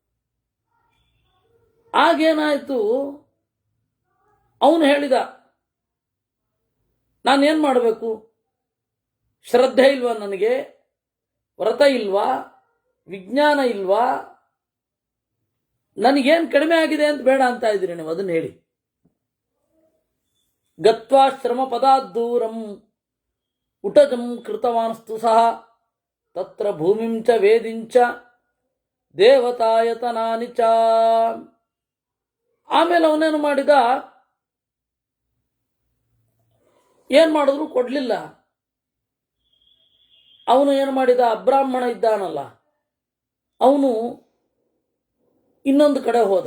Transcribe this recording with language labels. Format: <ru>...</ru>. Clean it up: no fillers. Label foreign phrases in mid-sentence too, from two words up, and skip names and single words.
<kn>ಆಗೇನಾಯ್ತು, ಅವನು ಹೇಳಿದ, ನಾನೇನು ಮಾಡಬೇಕು, ಶ್ರದ್ಧೆ ಇಲ್ವಾ ನನಗೆ, ವ್ರತ ಇಲ್ವಾ, ವಿಜ್ಞಾನ ಇಲ್ವಾ, ನನಗೇನು ಕಡಿಮೆ ಆಗಿದೆ ಅಂತ ಬೇಡ ಅಂತ ಇದ್ದೀರಿ ನೀವು, ಅದನ್ನು ಹೇಳಿ.</kn> <sa>ಗತ್ವಾ ಶ್ರಮ ಪದಾದ್ದೂರಂ ಉಟಜಂ ಕೃತವಾನ್ಸ್ತು ಸಹ ತತ್ರ ಭೂಮಿಂ ಚ ವೇದಿಂಚ ದೇವತಾಯತನಾನಿ ಚ.</sa> <kn>ಆಮೇಲೆ ಅವನೇನು ಮಾಡಿದ, ಏನ್ ಮಾಡಿದ್ರು ಕೊಡ್ಲಿಲ್ಲ. ಅವನು ಏನು ಮಾಡಿದ, ಅಬ್ರಾಹ್ಮಣ ಇದ್ದಾನಲ್ಲ ಅವನು ಇನ್ನೊಂದು ಕಡೆ ಹೋದ.</kn>